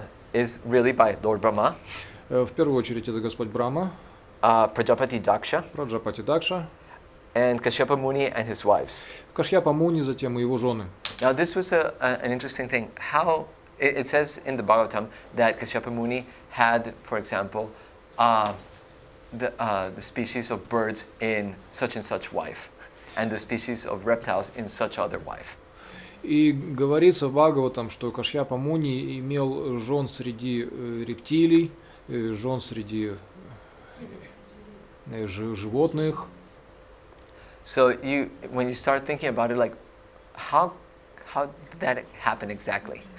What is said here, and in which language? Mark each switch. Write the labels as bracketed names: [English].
[English] Is really by Lord Brahma. [Russian] В первую очередь это Господь Брахма. [English] Prajapati Daksha. [Russian] Праджапати Дакша. [English] And Kashyapa Muni and his wives. [Russian] Кашьяпа Муни, затем и его жены. [English] Now this was an interesting thing. How it says in the Bhagavatam that Kashyapa Muni had, for example, the species of birds in such and such wife, and the species of reptiles in such other wife. [Russian] И говорится в Бхагаватам, что Кашьяпа Муни имел жен среди рептилий, жен среди животных. [English] So when you start thinking about it, like, how did that happen exactly?